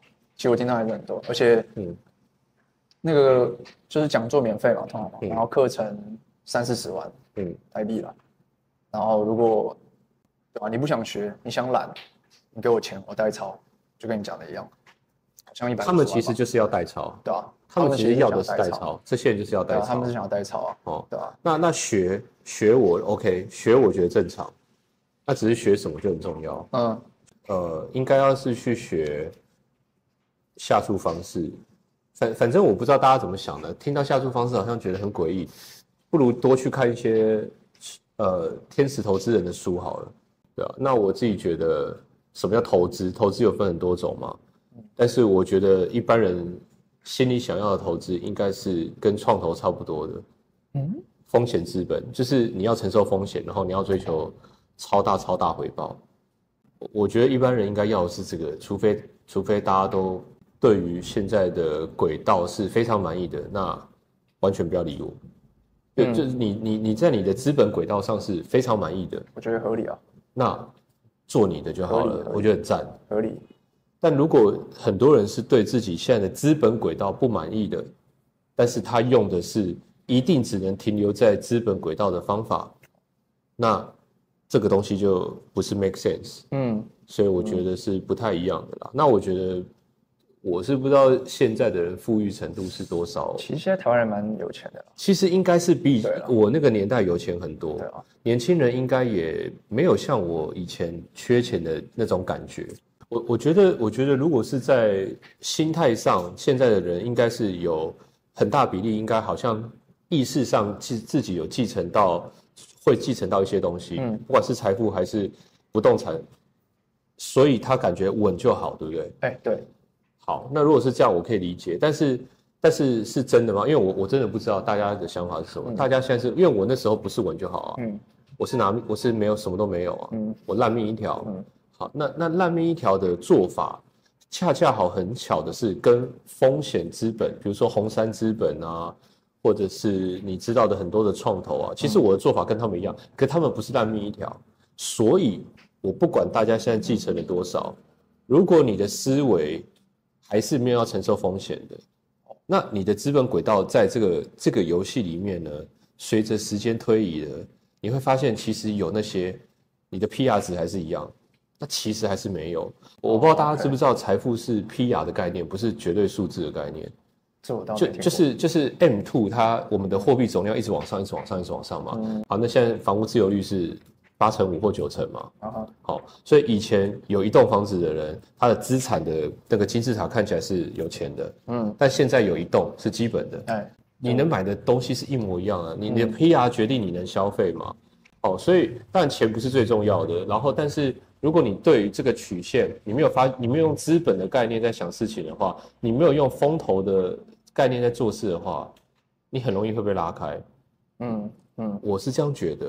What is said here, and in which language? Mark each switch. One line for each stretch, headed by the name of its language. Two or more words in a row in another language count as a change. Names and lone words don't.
Chinese: 其實我聽到還是很多，而且那個就是講座免費嘛，通常嘛，然後課程 30-40萬台幣啦。然後如果對吧，你不想學，你想懶，你給我錢，我代操，就跟你講的一樣，好像150萬。他們其實就是要代操，对啊，他們其實要的是代操，這些人就是要代操，他们是想要代操啊，哦，对吧？那学我 OK， 學我覺得正常，那只是學什麼就很重要，應該要是去學下注方式，反正我不知道大家怎麼想的，聽到下注方式好像覺得很詭異，不如多去看一些天使投資人的書好了，對啊，那我自己覺得什麼叫投資？投資有分很多種嘛，但是我覺得一般人心裡想要的投資應該是跟創投差不多的，風險資本就是你要承受風險，然後你要追求超大回報。我覺得一般人應該要的是這個，除非大家都對於現在的軌道是非常滿意的，那完全不要理我。就是你在你的資本軌道上是非常滿意的，我覺得合理啊。那做你的就好了，我覺得很讚，合理。但如果很多人是對自己現在的資本軌道不滿意的，但是他用的是一定只能停留在資本軌道的方法，那這個東西就不是
English: make sense。
Chinese: 所以我覺得是不太一樣的啦。那我覺得我是不知道現在的人富裕程度是多少。其實現在台灣人蠻有錢的啦。其實應該是比我那個年代有錢很多。年輕人應該也沒有像我以前缺錢的那種感覺。我覺得如果是在心態上，現在的人應該是有很大比例，應該好像意識上自己有會繼承到一些東西，不管是財富還是不動產，所以他感覺穩就好，對不對？對。好，那如果是這樣，我可以理解，但是是真的嗎？因為我真的不知道大家的想法是什麼。大家現在是因為我那时候不是穩就好啊，我是没有什麼都沒有啊，我爛命一條。好，那爛命一條的做法，恰恰好很巧的是跟風險資本，比如說紅杉資本啊，或者是你知道的很多的創投啊，其實我的做法跟他們一樣，可他們不是爛命一條，所以我不管大家現在繼承了多少，如果你的思維還是沒有要承受風險的，那你的資本軌道在這個遊戲裡面呢，隨着時間推移呢，你會發現其實有那些你的 PR 值還是一樣，那其實還是沒有。我不知道大家知不知道，財富是 PR 的概念，不是絕對數字的概念。這我倒沒聽過。就是 M2 我們的貨幣總量一直往上嘛。好，那現在房屋自有率是85%或90%嘛。好，所以以前有一棟房子的人，他的資產的那個金字塔看起來是有錢的。但現在有一棟是基本的。你能買的東西是一模一樣啊。你的 PR 決定你能消費嘛。所以當然錢不是最重要的。然後，但是如果你對於這個曲線，你沒有用資本的概念在想事情的話，你沒有用風投的概念在做事的話，你很容易會被拉開。我是這樣覺得。